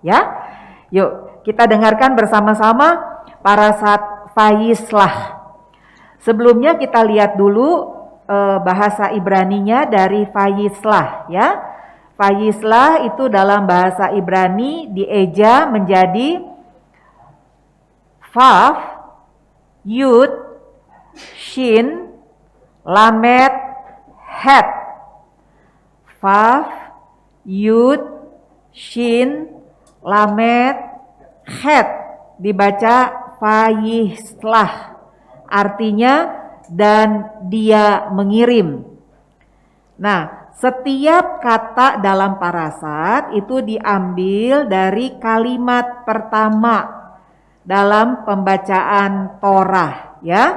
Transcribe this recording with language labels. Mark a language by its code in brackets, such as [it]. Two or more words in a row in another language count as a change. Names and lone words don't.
[id] Ya, yuk kita dengarkan bersama-sama parasat Fayislah. Sebelumnya kita lihat dulu bahasa Ibraninya dari Fayislah, ya. Fayislah itu dalam bahasa Ibrani dieja menjadi [he] וו, יוד, שין, למד, חית. וו, יוד, שין, למד, Het. [id] Dibaca Fayislah. Artinya dan dia mengirim. Nah, setiap kata dalam parasat itu diambil dari kalimat pertama dalam pembacaan Torah, ya.